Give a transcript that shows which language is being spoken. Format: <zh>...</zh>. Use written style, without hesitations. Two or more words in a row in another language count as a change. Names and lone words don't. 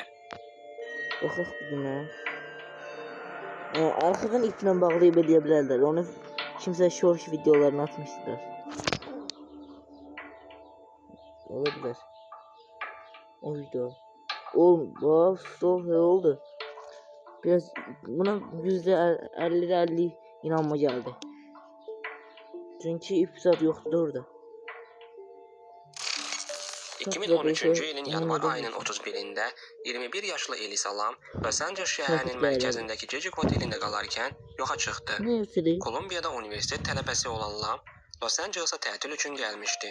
<az>Baxaq bir günə. Arxadan iplə bağlayıb edə bilərlər. Onu kimsə short videolarını atmışdılar. Ola bilər. O video. Oğlum, stop oldu.</az> <tr>Biraz buna %50 inanma geldi. Çünkü ipsat yoktu orada.</tr> <az>2013-cü ilin yanvar ayının 31-də 21 yaşlı Elisa Lam Los Angeles şəhərinin mərkəzindəki Cecik otelində qalarkən yoxa çıxdı.</az> <tr>Ne yapayım?</tr> <az>Kolumbiyada universitet tələbəsi olan Lam Los Angelesa tətil üçün gəlmişdi.</az>